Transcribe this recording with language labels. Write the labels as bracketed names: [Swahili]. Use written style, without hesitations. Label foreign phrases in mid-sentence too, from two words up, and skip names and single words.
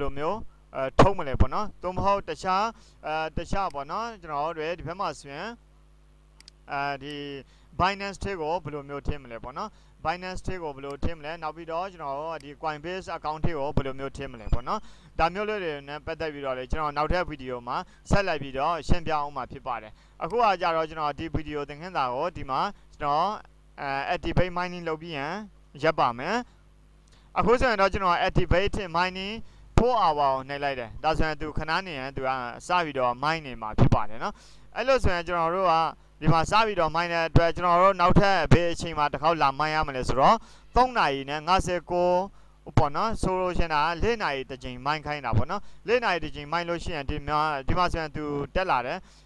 [Burmese] လိုမျိုးထုံးမလဲပေါ့နော်သို့မဟုတ်တခြားပေါ့နော်ကျွန်တော်တို့ဒီဘက်မှာဆိုရင်ဒီ Binance ထဲကိုဘယ်လိုမျိုးထည့်မလဲပေါ့နော် Binance ထဲကိုဘယ်လိုထည့်မလဲနောက်ပြီးတော့ကျွန်တော်တို့ဒီ Coinbase account ထဲကိုဘယ်လိုမျိုးထည့်မလဲပေါ့နော်ဒါမျိုးလေးတွေနဲ့ပတ်သက်ပြီးတော့လေကျွန်တော်နောက်ထပ်ဗီဒီယိုမှာဆက်လိုက်ပြီးတော့ရှင်းပြအောင်မှာဖြစ်ပါတယ်အခုက ကြတော့ကျွန်တော်ဒီဗီဒီယိုသင်ခန်းစာကိုဒီမှာကျွန်တော် [English] activate mining [Burmese] လုပ်ပြီးရင်ရပ်ပါမယ်အခုဆိုရင်တော့ကျွန်တော် [English] activate mining 4 hour [Burmese] ကိုနှိပ်လိုက်တယ်ဒါဆိုရင်သူခဏနေရင်သူကစပြီးတော့ mine နေမှာဖြစ်ပါတယ်နော်အဲ့လိုဆိုရင်ကျွန်တော်တို့ကဒီမှာစပြီးတော့ mine တဲ့အတွက်ကျွန်တော်တို့နောက်ထပ်ဘေးအချိန်မှာတစ်ခေါက်လာ mine ရမလဲဆိုတော့3နာရီနဲ့59 ပေါ်နော်ဆိုလိုချင်တာ၄နာရီတစ်ချိန်မိုင်းခိုင်းတာပေါ့နော်၄နာရီတစ်ချိန်မိုင်းလို့ရှိရင်ဒီမှာဆိုရင်သူတက်လာတယ်